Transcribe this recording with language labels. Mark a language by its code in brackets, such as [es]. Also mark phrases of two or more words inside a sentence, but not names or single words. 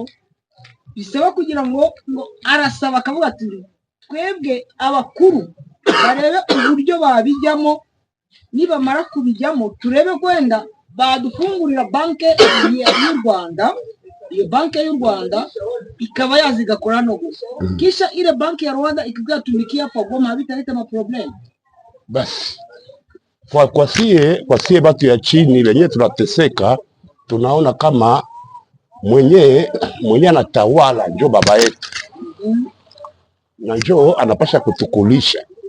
[rw] Bisaba kugira ngo arasaba akavuga ati twebwe abakuru barebe uburyo babijyamo, nibamara kubijyamo turebe kwenda badufungurira banke y'u Rwanda. Iyo banke y'u Rwanda ikaba yazigakora no gusa, [sw] kisha ile banke ya Rwanda ikigatumikia hapa Goma, habitaleta maproblemu. Basi kwa sie batu ya chini wenye tunateseka, tunaona kama mwenye anatawala njo baba yetu, na njo anapasha kutukulisha.